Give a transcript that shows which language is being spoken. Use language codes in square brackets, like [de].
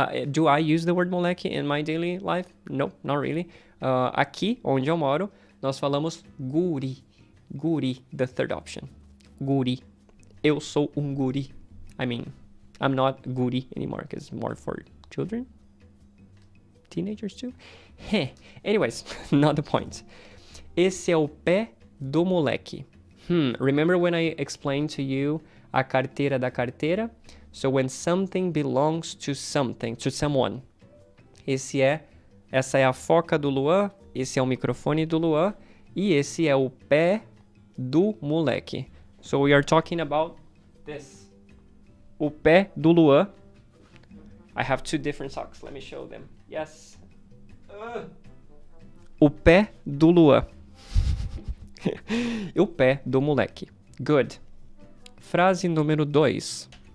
[en] Do I use the word moleque in my daily life? No, not really. [pt] Aqui, onde eu moro, nós falamos guri. Guri, [en] the third option. [pt] Guri. Eu sou guri. [en] I mean, I'm not guri anymore because it's more for children. Teenagers too. Anyways, not the point. [pt] Esse é o pé do moleque. [en] Remember when I explained to you [pt] a carteira da carteira? [en] So when something belongs to something, to someone. [pt] Essa é a foca do Luan, esse é o microfone do Luan, e esse é o pé do moleque. [en] So we are talking about this. [pt] O pé do Luan. [en] I have two different socks. Let me show them. Yes. [pt] O pé do Luan. O pé do moleque. Good. Frase número 2.